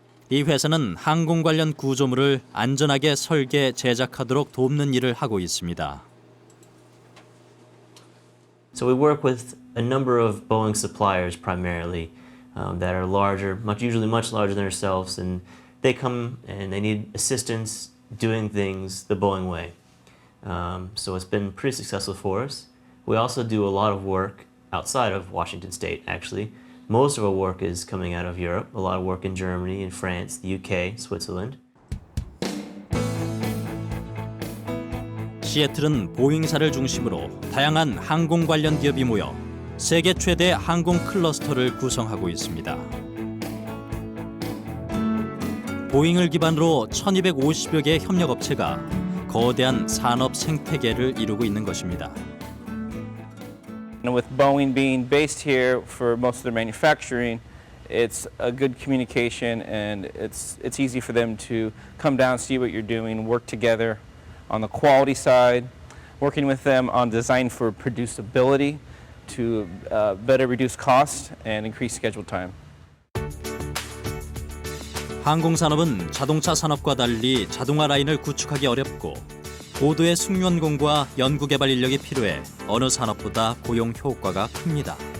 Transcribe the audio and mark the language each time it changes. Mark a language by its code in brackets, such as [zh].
[ko] 이 회사는 항공 관련 구조물을 안전하게 설계, 제작하도록 돕는 일을 하고 있습니다. [en] So we work with a number of Boeing suppliers primarily that are larger, usually much larger than ourselves, and they come and they need assistance doing things the Boeing way. So it's been pretty successful for us. We also do a lot of work outside of Washington State, actually. Most of our work is coming out of Europe, a lot of work in Germany, in France, the UK, Switzerland. [ko] 시애틀은 보잉사를 중심으로 다양한 항공 관련 기업이 모여 세계 최대 항공 클러스터를 구성하고 있습니다. 보잉을 기반으로 1250여 개의 협력업체가 거대한 산업 생태계를 이루고 있는 것입니다. [en] And with Boeing being based here for most of their manufacturing, it's a good communication and it's easy for them to come down, see what you're doing, work together on the quality side, working with them on design for producibility to better reduce cost and increase schedule time. [ko] 항공산업은 자동차 산업과 달리 자동화 라인을 구축하기 어렵고 고도의 숙련공과 연구개발 인력이 필요해 어느 산업보다 고용 효과가 큽니다.